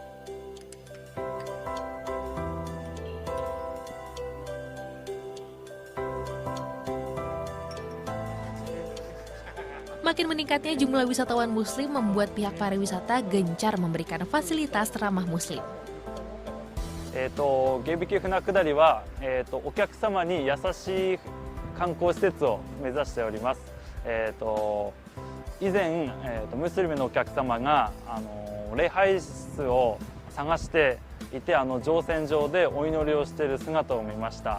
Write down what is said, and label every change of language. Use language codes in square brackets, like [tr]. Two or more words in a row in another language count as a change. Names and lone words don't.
[id] Makin meningkatnya jumlah wisatawan muslim membuat pihak pariwisata gencar memberikan fasilitas ramah muslim. [ja] 芸引船下りは、お客様に優しい観光施設を目指しております。以前、ムスリムのお客様が礼拝室を探していて、乗船場でお祈りをしている姿を見ました。